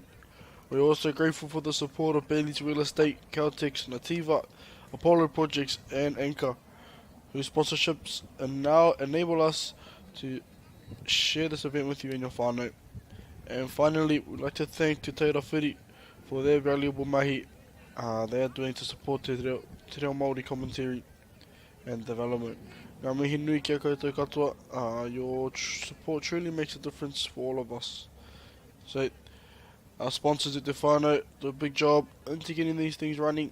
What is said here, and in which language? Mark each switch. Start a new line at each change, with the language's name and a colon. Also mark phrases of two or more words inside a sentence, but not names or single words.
English: We're also grateful for the support of Bailey's Real Estate, Caltex, Nativa, Apollo Projects and Anchor, whose sponsorships now enable us to share this event with you in your whānau. And finally, we'd like to thank Te Tairāwhiti for their valuable mahi they are doing to support Te Reo Māori commentary and development.
Māori: Ngā mihi nui kia koutou katoa,
English: your support truly makes a difference for all of us. So, our sponsors at Te Whānau do a big job into getting these things running.